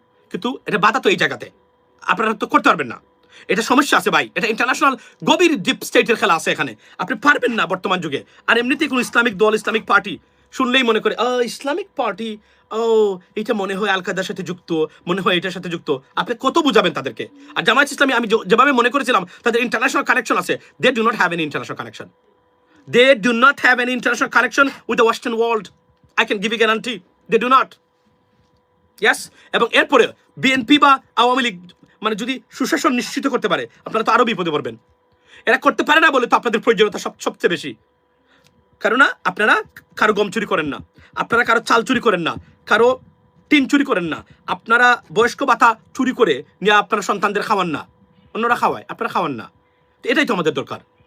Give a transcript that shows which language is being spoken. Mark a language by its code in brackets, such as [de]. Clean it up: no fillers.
[bn] কিন্তু এটা বাধা তো এই জায়গাতে, আপনারা তো করতে পারবেন না। এটা সমস্যা আছে ভাই, এটা ইন্টারন্যাশনাল গভীর ডিপ স্টেটের খেলা আছে এখানে, আপনি পারবেন না বর্তমান যুগে। আর এমনিতেই কোনো ইসলামিক দল, ইসলামিক পার্টি শুনলেই মনে করে ইসলামিক পার্টি, এটা মনে হয় আল কায়দার সাথে যুক্ত, মনে হয় এটার সাথে যুক্ত। আপনি কত বুঝাবেন তাদেরকে? আর জামায়াত ইসলামী আমি যেভাবে মনে করেছিলাম তাদের ইন্টারন্যাশনাল কানেকশন আছে, [en] They do not have any international connection. They do not have any international connection with the Western world. I can give you guarantee. They do not. Yes? [bn] এবং এরপরে বিএনপি বা আওয়ামী লীগ মানে যদি সুশাসন নিশ্চিত করতে পারে, আপনারা তো আরো বিপদে পড়বেন। এরা করতে পারে না বলে তো আপনাদের প্রয়োজনীয়তা সবচেয়ে বেশি। কারণ আপনারা কারো গম চুরি করেন না, আপনারা কারো চাল চুরি করেন না, কারো টিন চুরি করেন না, আপনারা বয়স্ক ভাতা চুরি করে নিয়ে আপনারা সন্তানদের খাওয়ান না, অন্যরা খাওয়ায়, আপনারা খাওয়ান না। এটাই তো আমাদের দরকার।